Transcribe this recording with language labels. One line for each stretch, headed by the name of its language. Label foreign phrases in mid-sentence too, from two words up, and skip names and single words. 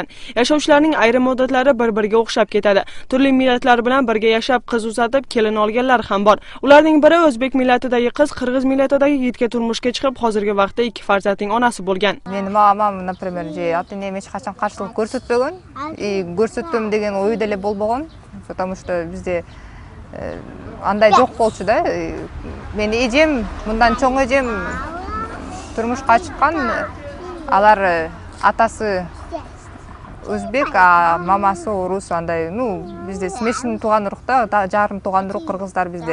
Uzbek: Yashovchilarning ayrim odatlari bir-biriga o'xshab ketadi. Turli millatlar bilan birga yashab, qiz uzatib, kelin olganlar ham bor. Ularning biri o'zbek millatidagi qiz, qirg'iz millatidagi yigitga turmushga chiqib, hozirgi vaqtda 2 farzandning onasi bo'lgan. Meni mamam, например, hech qachon qarshilik ko'rsatmagan, ko'rsatdim degan o'yda ele bo'lmagan,
Russian: потому что
Kyrgyz: бизде андай жок болду да. Мени эжем, бундан чоң эжем турмушка чыккан, алар атасы Өзбек, мамасы Рус, андай, бизде смешни туган урукта, жарым туган урук кыргыздар бизде.